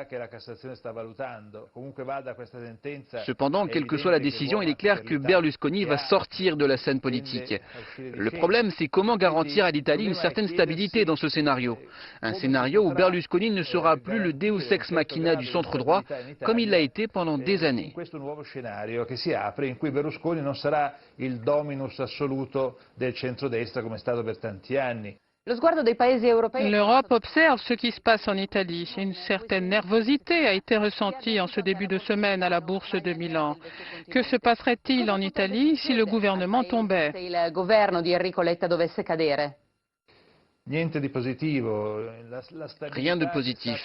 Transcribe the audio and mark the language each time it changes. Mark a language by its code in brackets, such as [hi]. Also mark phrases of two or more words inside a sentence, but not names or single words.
[fr] Cependant, quelle que soit la décision, il est clair que Berlusconi va sortir de la scène politique. Le problème, c'est comment garantir à l'Italie une certaine stabilité dans ce scénario. Un scénario où Berlusconi ne sera plus le [la] deus ex machina [fr] du centre droit, comme il l'a été pendant des années. [it] Questo nuovo scenario che si apre in cui Berlusconi non sarà il dominus assoluto del centrodestra come è stato per tanti anni. [fr] L'Europe observe ce qui se passe en Italie. Une certaine nervosité a été ressentie en ce début de semaine à la bourse de Milan. Que se passerait-il en Italie si le gouvernement tombait? Rien de positif.